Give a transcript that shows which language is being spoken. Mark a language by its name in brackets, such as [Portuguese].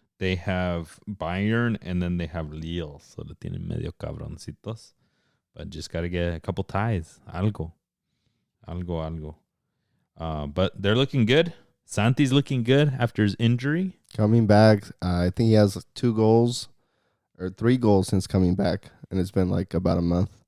[English] They have Bayern and then they have Lille. [Spanish] So le tienen medio cabroncitos. [English] But just got to get a couple ties. Algo. But they're looking good. Santi's looking good after his injury. Coming back, I think he has 2 goals or 3 goals since coming back. And it's been like about a month.